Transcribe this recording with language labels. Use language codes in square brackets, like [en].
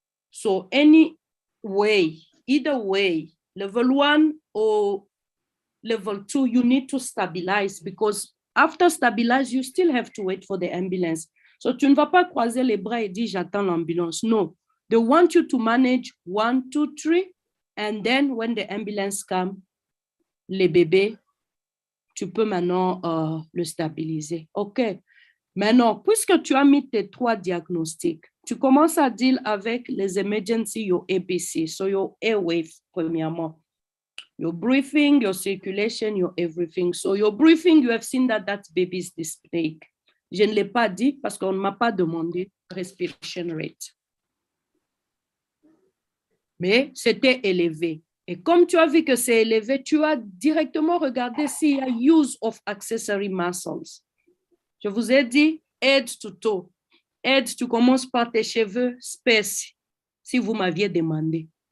[en] So either way, level 1 or level 2, you need to stabilize because after stabilize, you still have to wait for the ambulance. [fr] So tu ne vas pas croiser les bras et dire j'attends l'ambulance. [en] No, they want you to manage 1, 2, 3, and then when the ambulance comes, [fr] les bébés, tu peux maintenant le stabiliser. [en] OK. [fr] Maintenant, puisque tu as mis tes 3 diagnostics, tu commences à deal avec les emergency, [en] your Hpcsa, so your airway, [fr] premièrement. [en] Your breathing, your circulation, your everything. So your breathing, you have seen that baby is dyspneic. [fr] Je ne l'ai pas dit parce qu'on ne m'a pas demandé respiration rate. Mais c'était élevé. Et comme tu as vu que c'est élevé, tu as directement regardé s'il y a [en] use of accessory muscles. [fr] Je vous ai dit [en] head to toe. [fr] Head, tu commences par tes cheveux, space, si vous m'aviez demandé.